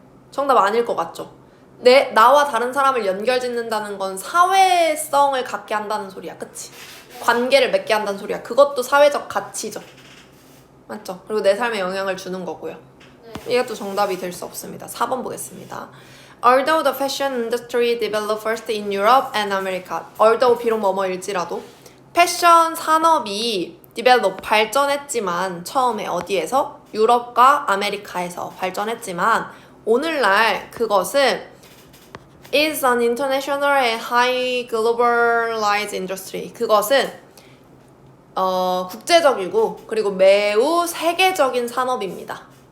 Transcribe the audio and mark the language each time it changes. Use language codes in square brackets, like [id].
[ko] 정답 아닐 것 같죠? 나와 다른 사람을 연결짓는다는 건 사회성을 갖게 한다는 소리야, 그치? 관계를 맺게 한다는 소리야. 그것도 사회적 가치죠. 맞죠? 그리고 내 삶에 영향을 주는 거고요. 네. 이것도 정답이 될 수 없습니다. 4번 보겠습니다. [en] Although the fashion industry developed first in Europe and America. [ko] Although 비록 뭐뭐일지라도 패션 산업이 develop 발전했지만 처음에 어디에서? 유럽과 아메리카에서 발전했지만 오늘날 그것은 [en] is an international and high globalized industry. [ko] 그것은 국제적이고 그리고 매우 세계적인 산업입니다.